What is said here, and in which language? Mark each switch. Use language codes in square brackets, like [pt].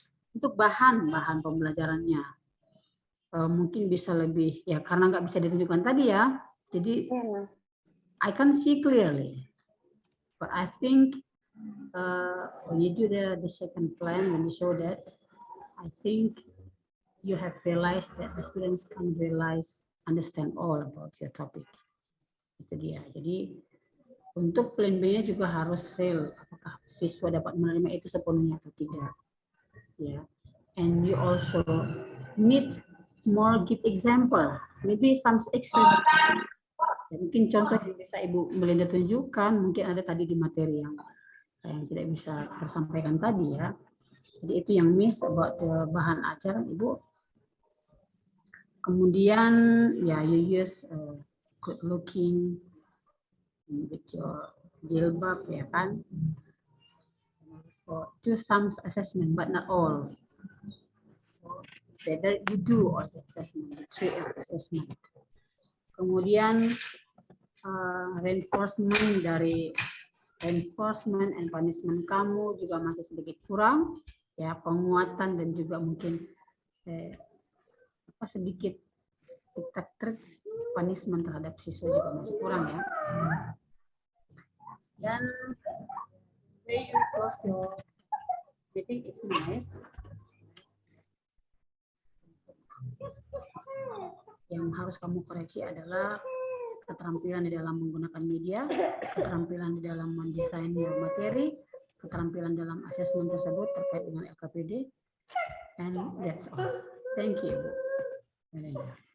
[id] Untuk bahan pembelajarannya, mungkin bisa lebih ya karena nggak bisa ditunjukkan tadi ya, jadi [en] I can see clearly, but I think when you do the second plan, when you show that, I think you have realized that the students can understand all about your topic. [id] Itu dia. Jadi untuk plan B-nya juga harus real. Apakah siswa dapat menerima itu sepenuhnya atau tidak? Ya. [en] And you also need more give example. Maybe some example. [id] Ya, mungkin contoh yang bisa Ibu Melinda tunjukkan, mungkin ada tadi di materi yang tidak bisa tersampaikan tadi ya. Jadi itu yang [en] miss about the [id] bahan ajar Ibu. Kemudian ya [en] you use good looking with your [id] jilbab ya kan. [en] So do some assessment but not all. So better you do all the assessment, the 3 assessment. [id] Kemudian reinforcement and punishment kamu juga masih sedikit kurang ya, penguatan dan juga mungkin sedikit trik punishment terhadap siswa juga masih kurang ya. Dan [en] way you close your meeting is nice. [id] Yang harus kamu koreksi adalah keterampilan di dalam menggunakan media, keterampilan di dalam mendesain materi, keterampilan dalam asesmen tersebut terkait dengan LKPD, [en] and that's all. Thank you, Bu Melinda.